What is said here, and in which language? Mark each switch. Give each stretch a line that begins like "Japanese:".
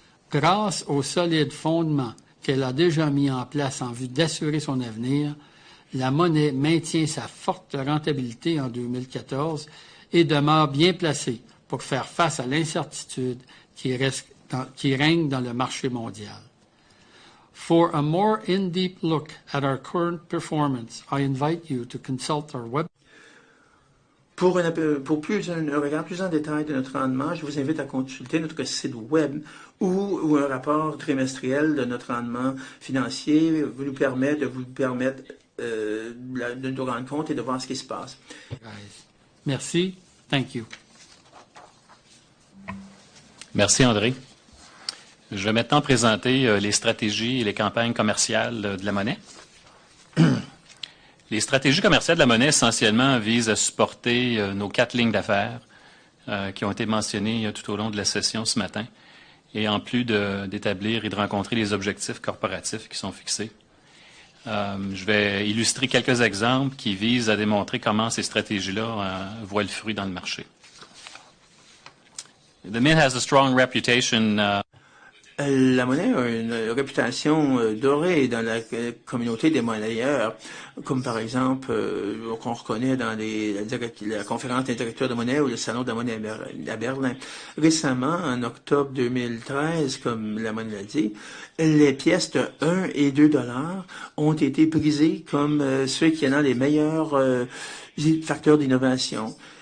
French: Grâce aux solides fondements qu'elle a déjà mis en place en vue d'assurer son avenir, la monnaie maintient sa forte rentabilité en 2014 et demeure bien placée pour faire face à l'incertitude qui règne dans le marché mondial.
English: For a more in-depth look at our current performance, I invite you to consult our website.
French: Pour un regard plus en détail de notre rendement, je vous invite à consulter notre site web où un rapport trimestriel de notre rendement financier nous permet de nous rendre compte et de voir ce qui se passe. Merci.
English: Thank you.
French: Merci, André. Je vais maintenant présenter les stratégies et les campagnes commerciales de la monnaie. Les stratégies commerciales de la monnaie, essentiellement, visent à supporter nos 4 lignes d'affaires qui ont été mentionnées tout au long de la session ce matin, et en plus d'établir et de rencontrer les objectifs corporatifs qui sont fixés. Je vais illustrer quelques exemples qui visent à démontrer comment ces stratégies-là voient le fruit dans le marché.
English: The Mint has a strong reputation.
French: La monnaie a une réputation dorée dans la communauté des monnayeurs, comme par exemple qu'on reconnaît dans la conférence des directeurs de monnaie ou le salon de la monnaie à Berlin. Récemment, en octobre 2013, comme la monnaie l'a dit, les pièces de 1 et 2 dollars ont été prisées comme ceux qui ont les meilleurs facteurs d'innovation.